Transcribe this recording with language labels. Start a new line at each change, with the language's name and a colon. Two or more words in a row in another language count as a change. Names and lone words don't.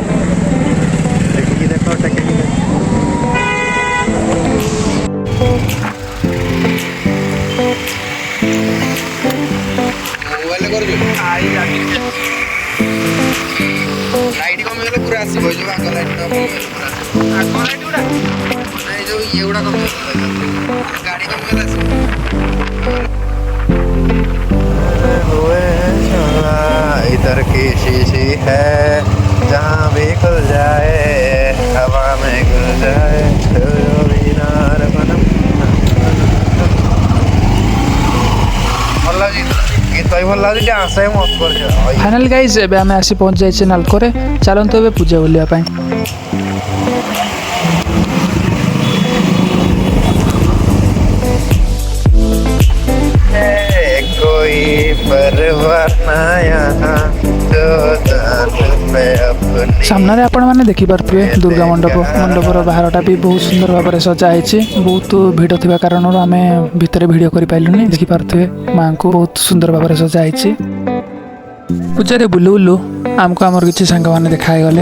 Odia: ଦେଖିକି ଦେଖ ଟେକିକି ଦେଖ ମୋବାଇଲ କରୁଛୁ ଲାଇଟ୍ କମିଗଲେ ପୁରା ଆସିବ ଏଇ ଯୋଉ ଆଗ ଲାଇଟ୍ଟା କମିଗଲେ ପୁରା ଆସିବ ଆଗ ଲାଇଟ୍ ଗୁଡ଼ା ନାଇଁ ଯୋଉ ଇଏ ଗୁଡ଼ା କମିଗଲେ ଗାଡ଼ି କମିଗଲେ ଆସିବ
Hindi: हुए चला इधर की शीशी है जहाँ भी खुल जाए हवा में घुल जाए
English: final guys
Odia: ଏବେ ଆମେ ଆସି ପହଞ୍ଚି ଯାଇଛେ ନାଲକୋରେ। ଚାଲନ୍ତୁ ଏବେ ପୂଜା ବୁଲିବା ପାଇଁ।
Hindi: कोई परवाह ना यहाँ जो जान पे अपनी
Odia: ସାମ୍ନାରେ ଆପଣମାନେ ଦେଖିପାରୁଥିବେ ଦୁର୍ଗା ମଣ୍ଡପର ବାହାରଟା ବି ବହୁତ ସୁନ୍ଦର ଭାବରେ ସଜା ହେଇଛି। ବହୁତ ଭିଡ଼ ଥିବା କାରଣରୁ ଆମେ ଭିତରେ ଭିଡ଼ିଓ କରିପାରିଲୁନି। ଦେଖିପାରୁଥିବେ ମାଆଙ୍କୁ ବହୁତ ସୁନ୍ଦର ଭାବରେ ସଜା ହେଇଛି। ପୂଜାରେ ବୁଲୁ ବୁଲୁ ଆମକୁ ଆମର କିଛି ସାଙ୍ଗମାନେ ଦେଖା ହେଇଗଲେ।